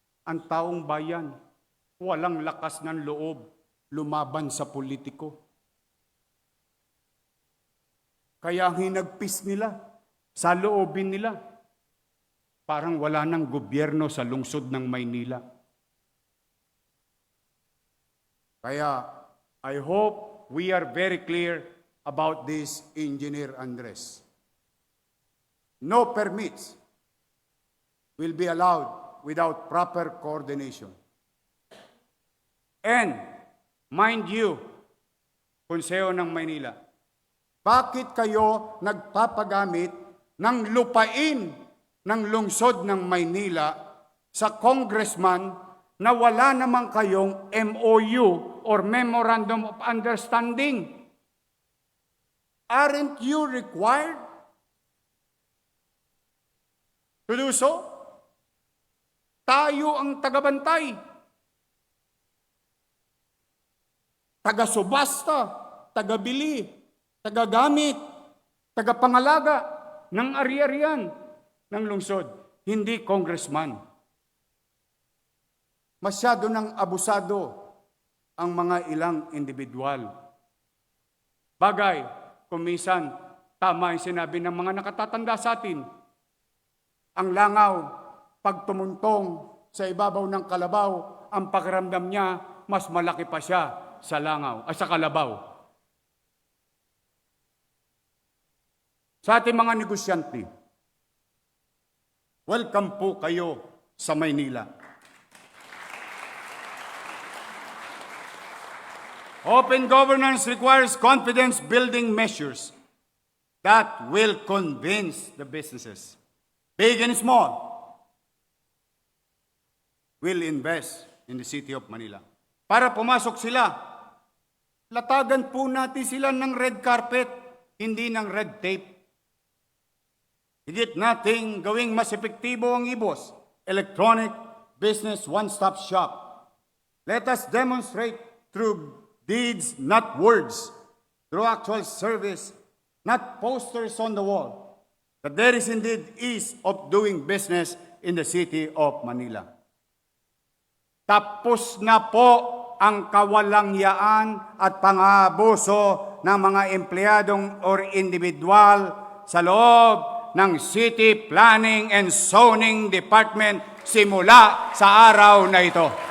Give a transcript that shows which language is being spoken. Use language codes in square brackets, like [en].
[tl] Ang taong bayan, walang lakas ng loob lumaban sa politiko. Kaya hinagpis nila, sa loobin nila. Parang wala nang gobyerno sa lungsod ng Maynila. Kaya [en] I hope we are very clear about this, Engineer Andres. No permits will be allowed without proper coordination. And, mind you, [tl] Konseho ng Maynila, bakit kayo nagpapagamit ng lupain ng lungsod ng Maynila sa congressman na wala naman kayong MOU or Memorandum of Understanding? [en] Aren't you required to do so? [tl] Tayo ang tagabantay, taga-subasta, taga-bili, taga-gamit, taga-pangalaga ng ari-arian ng lungsod, hindi congressman. Masyado nang abusado ang mga ilang individual. Bagay, kumisan, tama yung sinabi ng mga nakatatanda sa atin. Ang langaw, pag tumuntong sa ibabaw ng kalabaw, ang pakiramdam niya, mas malaki pa siya sa langaw, sa kalabaw. Sa ating mga negosyante, welcome po kayo sa Maynila. [en] Open governance requires confidence-building measures that will convince the businesses, big and small, will invest in the city of Manila. [tl] Para pumasok sila, latagan po natin sila ng [en] red carpet, [tl] hindi ng [en] red tape. [tl] Higit nating gawing mas epektibo ang IBOS, Electronic Business One-Stop Shop. [en] Let us demonstrate through deeds, not words, through actual service, not posters on the wall, that there is indeed ease of doing business in the city of Manila. [tl] Tapos na po ang kawalangyaan at pang-aabuso ng mga empleyadong or individual sa loob ng City Planning and Zoning Department simula sa araw na ito.